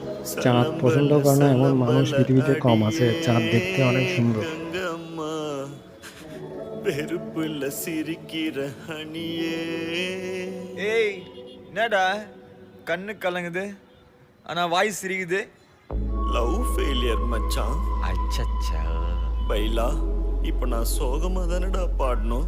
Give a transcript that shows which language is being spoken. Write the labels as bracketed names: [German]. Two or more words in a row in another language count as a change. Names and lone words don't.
[Bangla] চাঁদ পছন্দ [Tamil] சலம்பல [Bangla] করে না এমন মানুষ [Tamil] சலம்பல [Bangla] পৃথিবীতে কম আছে। [Tamil] அடியே [Bangla] চাঁদ দেখতে অনেক সুন্দর। [Tamil] கங்கம்மா வெறுப்புல சிரிக்கிற ஹனியே. ஏய் என்னடா கண்ணு கலங்குது ஆனா வாய் சிரிக்குது. [English] love failure மச்சான். [Tamil] அச்சச்சா. பைலா இப்ப நான் சோகமா தானடா பாடணும்.